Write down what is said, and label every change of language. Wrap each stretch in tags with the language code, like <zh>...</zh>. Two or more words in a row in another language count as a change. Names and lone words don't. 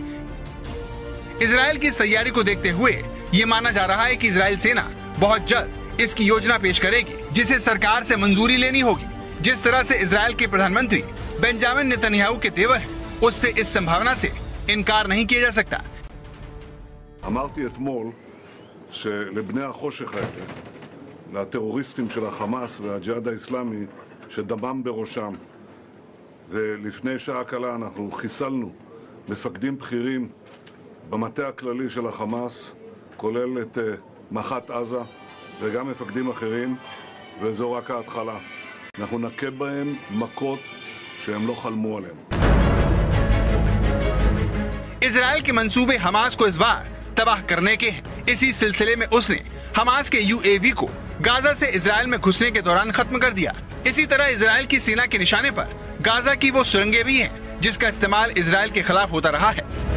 <hi>इजराइल की इस तैयारी को देखते हुए ये माना जा रहा है कि इजराइल सेना बहुत जल्द इसकी योजना पेश करेगी, जिसे सरकार से मंजूरी लेनी होगी। जिस तरह से इजराइल के प्रधानमंत्री बेंजामिन नेतन्याहू के तेवर हैं, उससे इस संभावना से इनकार नहीं किया जा सकता।</hi> <he>אמרתי אתמול שלבני החושך האלה, לטרוריסטים של החמאס והג'יהאד האסלאמי, שדמם בראשם, ולפני שעה קלה אנחנו חיסלנו מפקדים בכירים במטה הכללי של החמאס, כולל את מח"ט עזה וגם מפקדים אחרים, וזו רק ההתחלה. אנחנו נכה בהם מכות שהם לא חלמו עליהם.</he> <hi>इजराइल के मंसूबे हमास को इस बार तबाह करने के हैं। इसी सिलसिले में उसने हमास के यूएवी को गाजा से इजराइल में घुसने के दौरान खत्म कर दिया। इसी तरह इजराइल की सेना के निशाने पर गाजा की वो सुरंगें भी हैं, जिसका इस्तेमाल इजराइल के खिलाफ होता रहा है।</hi>